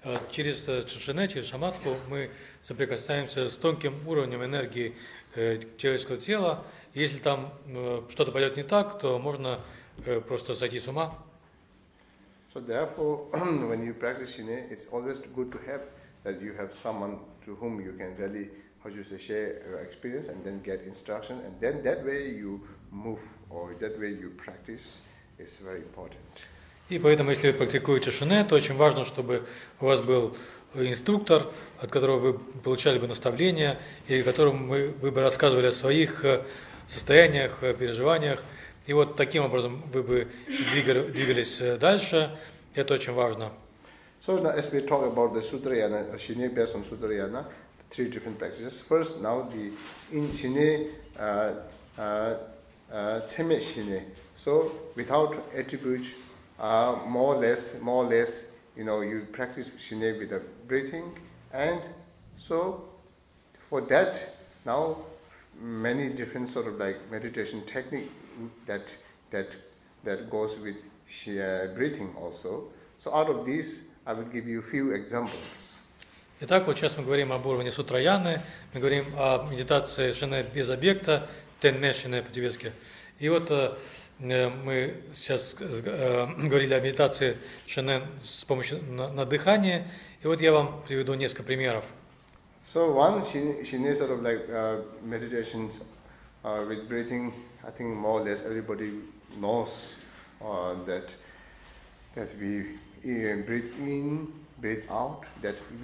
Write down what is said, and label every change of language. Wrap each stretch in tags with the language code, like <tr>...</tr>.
<ru>Через шине, через шаматху мы соприкасаемся с тонким уровнем энергии человеческого тела. Если там что-то пойдет не так, то можно просто сойти с ума.</ru> <en>So therefore, when you practice shine, it's always good to have that you have someone to whom you can really, share your experience and then get instruction, and then that way you move or that way you practice is very important.</en> <ru>И поэтому, если вы практикуете шине, то очень важно, чтобы у вас был инструктор, от которого вы получали бы наставления, и которому вы бы рассказывали о своих состояниях, переживаниях. И вот таким образом вы бы двигались дальше. Это очень важно.</ru> <en>So now as we talk about the Sutrayana, Shine based on Sutrayana, three different practices. First, now in Shine, Seme Shine. So without attributes, more or less, you practice Shine with the breathing, and so for that now many different sort of like meditation technique that goes with breathing also. So out of these, I will give you a few examples.</en> <ru>Итак, вот сейчас мы говорим об уровне сутраяны, мы говорим о медитации шине без объекта, тенме шине по-тибетски. И вот мы сейчас говорили о медитации шине с помощью на дыхание, и вот я вам приведу несколько примеров.</ru> <en>So one shine sort of like meditation with breathing, I think more or less everybody knows that we breathe in, breathe out, that</en>